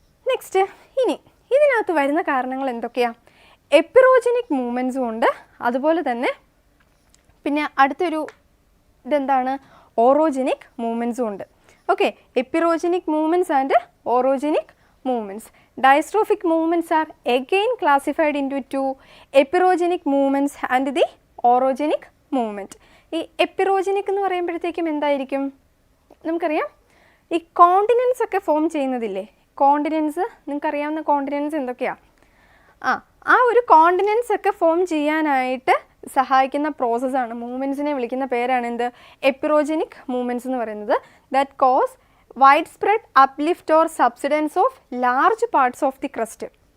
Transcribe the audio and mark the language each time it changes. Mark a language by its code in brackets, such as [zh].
[ml] Next, ഇനി ഇതിനകത്ത് വരുന്ന കാരണങ്ങൾ എന്തൊക്കെയാണ്? എപ്പിറോജനിക് മൂവ്മെൻറ്റ്സും ഉണ്ട്, അതുപോലെ തന്നെ പിന്നെ അടുത്തൊരു ഇതെന്താണ്? ഓറോജനിക് മൂവ്മെൻറ്റ്സും ഉണ്ട്. Okay, എപ്പിറോജനിക് movements and ഓറോജനിക് movements. [en] Dystrophic movements are again classified into 2 epirogenc movements and the orogenic movement. [ml] ഈ എപ്പിറോജനിക് എന്ന് പറയുമ്പോഴത്തേക്കും എന്തായിരിക്കും? നമുക്കറിയാം ഈ കോണ്ടിനെൻസ് ഒക്കെ ഫോം ചെയ്യുന്നതില്ലേ, കോണ്ടിനെൻസ് നിങ്ങൾക്കറിയാവുന്ന കോണ്ടിനെൻസ് എന്തൊക്കെയാണ്? ആ ഒരു കോണ്ടിനെൻസ് ഒക്കെ ഫോം ചെയ്യാനായിട്ട് സഹായിക്കുന്ന പ്രോസസ്സാണ്, മൂവ്മെൻറ്റ്സിനെ വിളിക്കുന്ന പേരാണ് എന്ത്? [en] epeirogenic movements [ml] എന്ന് പറയുന്നത്. [en] That cause widespread uplift or subsidence of large parts of the crust.